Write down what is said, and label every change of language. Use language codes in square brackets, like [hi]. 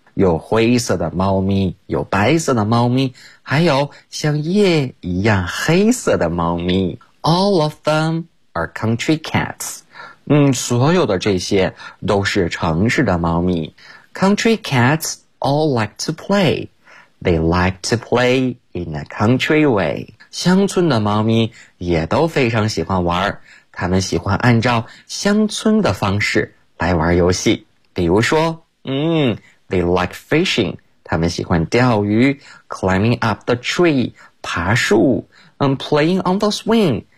[zh] 有灰色的猫咪，有白色的猫咪，还有像夜一样黑色的猫咪。 [en] All of them are country cats. [zh] 所有的这些都是城市的猫咪。 [en] Country cats all like to play. They like to play in a country way. [zh] 乡村的猫咪也都非常喜欢玩，他们喜欢按照乡村的方式来玩游戏。比如说， [en] They like fishing. [zh] 他们喜欢钓鱼， [en] climbing up the tree, [zh] 爬树， [en] playing on the swing.